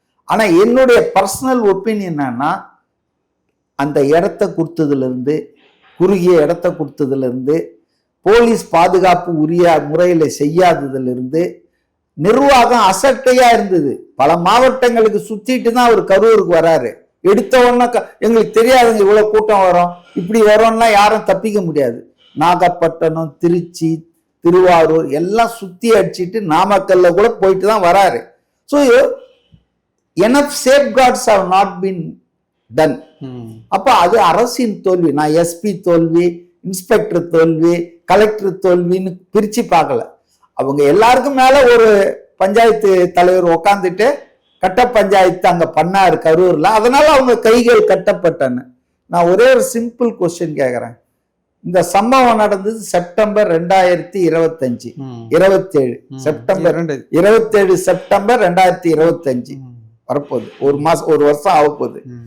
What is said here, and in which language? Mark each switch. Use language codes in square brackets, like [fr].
[ta] ஆனா என்னுடைய personal opinion என்னன்னா, அந்த இடத்த கொடுத்ததுல இருந்து, குறுகிய இடத்த கொடுத்ததுல இருந்து, போலீஸ் பாதுகாப்பு உரிய முறையில் செய்யாததுல இருந்து, நிர்வாகம் அசட்டையா இருந்தது. பல மாவட்டங்களுக்கு சுத்திட்டு தான் அவர் கரூருக்கு வராரு. எடுத்த உடனே எங்களுக்கு தெரியாதுங்க இவ்வளவு கூட்டம் வரும், இப்படி வரும்னா யாரும் தப்பிக்க முடியாது. நாகப்பட்டினம், திருச்சி, திருவாரூர் எல்லாம் சுத்தி அடிச்சிட்டு நாமக்கல்ல கூட போயிட்டு தான் வராரு. [en] So enough safeguards have not been done. [ta] அப்ப அது அரசின் தோல்வி. நான் எஸ்பி தோல்வி, இன்ஸ்பெக்டர் தோல்வி, கலெக்டர் தோல்வின்னு பிரிச்சு பார்க்கல. அவங்க எல்லாருக்கும் மேல ஒரு பஞ்சாயத்து தலைவர் உக்காந்துட்டு கட்ட பஞ்சாயத்து அங்க பண்ணாரு கரூர்ல, அதனால அவங்க கைகள் கட்டப்பட்டன. நான் ஒரே ஒரு சிம்பிள் கொஸ்டின் கேட்கிறேன். இந்த சம்பவம் நடந்தது செப்டம்பர் 2025, 27 செப்டம்பர் 27 செப்டம்பர் 2025 வரப்போகுது. ஒரு வருஷம் ஆக போகுது.